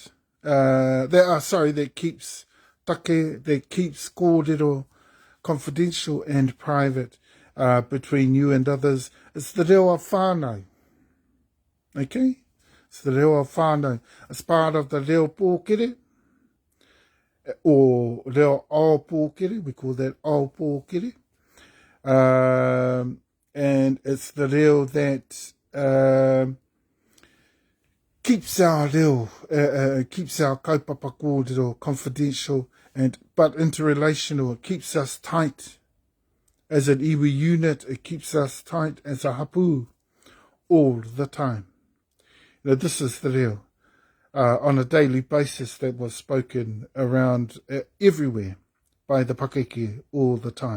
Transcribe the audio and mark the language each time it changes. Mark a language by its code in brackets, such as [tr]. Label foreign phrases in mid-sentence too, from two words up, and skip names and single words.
[en] That keeps take, that keeps kōrero confidential and private between you and others. It's the reo of whānau. Okay? It's the reo of whānau. It's part of the [mi] reo pōkere, [en] or [mi] reo ao pōkere. [en] We call that [mi] ao pōkere. [en] And it's the reo that keeps our reo, keeps our [mi] kaupapa kōrero [en] confidential, but interrelational. It keeps us tight as an iwi unit. It keeps us tight as a hapu all the time. You know, this is the reo on a daily basis that was spoken around everywhere by the pakeke all the time.